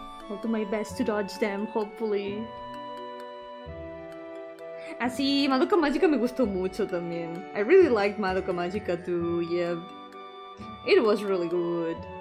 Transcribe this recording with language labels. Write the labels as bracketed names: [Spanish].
[English] I'll do my best to dodge them, hopefully. [Spanish] Así, Madoka Magica me gustó mucho también. [English] I really liked Madoka Magica too, yeah. It was really good.